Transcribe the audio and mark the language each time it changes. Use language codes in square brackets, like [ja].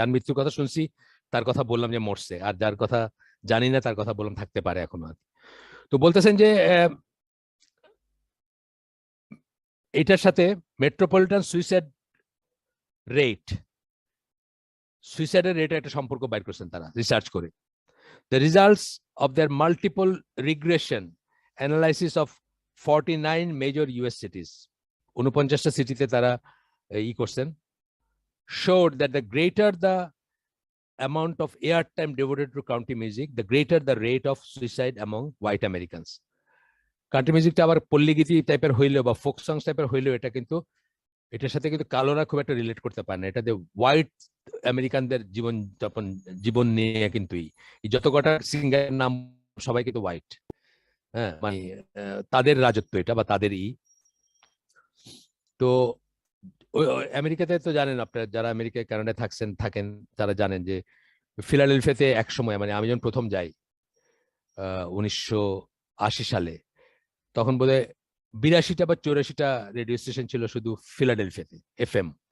[bn] যার মৃত্যুর কথা শুনছি তার কথা বললাম যে মরছে, আর যার কথা জানি না তার কথা বললাম থাকতে পারে এখনো আর কি। তো বলতেছেন যে এটার সাথে মেট্রোপলিটন সুইসাইড রেট, সুইসাইডের রেটে একটা সম্পর্ক বাইর করছেন তারা রিসার্চ করে। [en] the results of their multiple regression analysis of 49 major US cities, [bn] 49টা সিটিতে তারা করছেন, [en] showed that the greater the amount of airtime devoted to country music, the greater the rate of suicide among white Americans. [bn] Country মিউজিকটা আবার পল্লীগীতি টাইপের হইলেও বা folk সংস টাইপের হইলেও এটা কিন্তু এটার সাথে কিন্তু কালোরা খুব একটা রিলেট করতে পারে না। এটা যে হোয়াইট আমেরিকানদের জীবন যাপন, জীবন নিয়ে কিন্তু যত কটা সিঙ্গারের নাম সবাই কিন্তু হোয়াইট, হ্যাঁ, মানে তাদের রাজত্ব এটা বা তাদের তো আমেরিকাতে তো জানেন আপনারা, যারা আমেরিকায় কানাডায় থাকেন তারা জানেন যে ফিলাডেলফিয়াতে এক সময়, মানে আমি যখন প্রথম যাই 1980 সালে, তখন বোধহয় 82টা বা 84টা রেডিও স্টেশন ছিল শুধু ফিলাডেলফিয়াতে, এফএম।